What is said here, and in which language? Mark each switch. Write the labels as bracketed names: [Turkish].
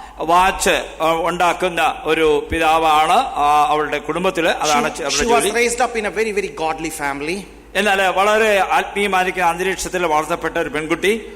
[Malayalam] Watch ഉണ്ടാക്കുന്ന ഒരു പിതാവാണ് അവളുടെ കുടുംബത്തില്. അതാണ്. [English] She was raised up in a very, very godly family. [Malayalam] എന്നാൽ വളരെ ആത്മീയമായിരിക്കുന്ന അന്തരീക്ഷത്തിൽ വളർത്തപ്പെട്ട ഒരു പെൺകുട്ടി.